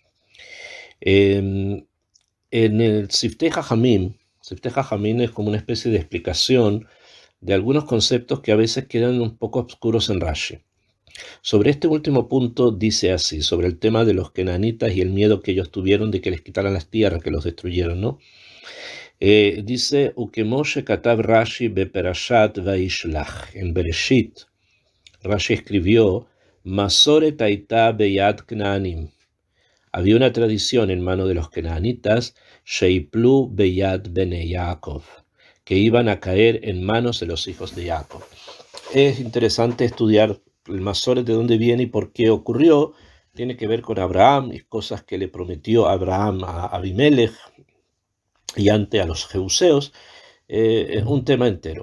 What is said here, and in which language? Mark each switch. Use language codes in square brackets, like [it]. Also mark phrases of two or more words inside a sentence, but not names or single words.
[es] En el Siftei Jajamim es como una especie de explicación de algunos conceptos que a veces quedan un poco oscuros en Rashi. Sobre este último punto dice así, sobre el tema de los kenanitas y el miedo que ellos tuvieron de que les quitaran las tierras, que los destruyeron, ¿no? Dice, [he] וכמו שכתב רש"י בפרשת וישלח. [es] En Bereshit, Rashi escribió, [he] מסורת היתה ביד כנענים. [es] Había una tradición en mano de los kenanitas, [he] שיפלו ביד בני יעקב, [es] que iban a caer en manos de los hijos de Jacob. Es interesante estudiar el Masoret, de dónde viene y por qué ocurrió. Tiene que ver con Abraham y cosas que le prometió Abraham a Abimelech y ante a los jebuseos, un tema entero.